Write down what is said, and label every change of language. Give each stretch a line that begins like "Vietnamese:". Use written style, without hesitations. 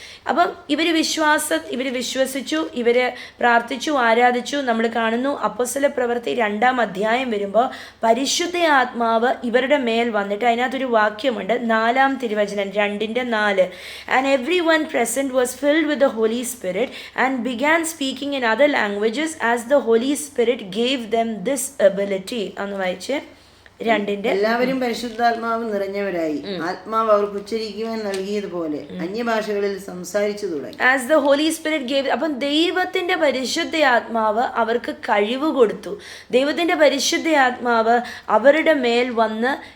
Malayalam: അപ്പം ഇവർ വിശ്വസിച്ചു, ഇവർ പ്രാർത്ഥിച്ചു, ആരാധിച്ചു. നമ്മൾ കാണുന്നു അപ്പോസ്തല പ്രവൃത്തി 2-ാം അധ്യായം വരുമ്പോൾ പരിശുദ്ധ ആത്മാവ് ഇവരുടെ മേൽ വന്നിട്ട് അതിനകത്തൊരു വാക്യമുണ്ട്, 4-ാം തിരുവചനം 2:4.
English: And everyone present was filled with the Holy Spirit and began speaking in other languages as the Holy Spirit gave them this ability.
Malayalam: അന്ന് വായിച്ച്. 2-ന്റെ എല്ലാവരും പരിശുദ്ധാത്മാവ് നിറഞ്ഞവരായി ആത്മാവ് അവർക്ക് ഉച്ചരിക്കുവാൻ നൽകിയതുപോലെ അന്യഭാഷകളിൽ സംസാരിച്ചു തുടങ്ങി.
English: As the holy spirit gave.
Malayalam: അപ്പം ദൈവത്തിന്റെ പരിശുദ്ധ ആത്മാവ് അവർക്ക് കഴിവ് കൊടുത്തു. ദൈവത്തിന്റെ പരിശുദ്ധ ആത്മാവ് അവരുടെ മേൽ വന്ന്